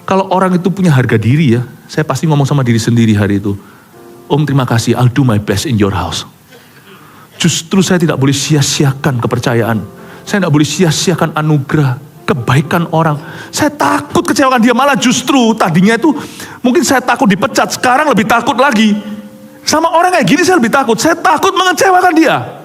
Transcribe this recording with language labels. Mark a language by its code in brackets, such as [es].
[id] Kalau orang itu punya harga diri ya, saya pasti ngomong sama diri sendiri hari itu. Om terima kasih, [en] I'll do my best in your house. [id] Justru saya tidak boleh sia-siakan kepercayaan. Saya tidak boleh sia-siakan anugerah, kebaikan orang. Saya takut kecewakan dia, malah justru tadinya itu mungkin saya takut dipecat, sekarang lebih takut lagi. Sama orang kayak gini saya lebih takut, saya takut mengecewakan dia.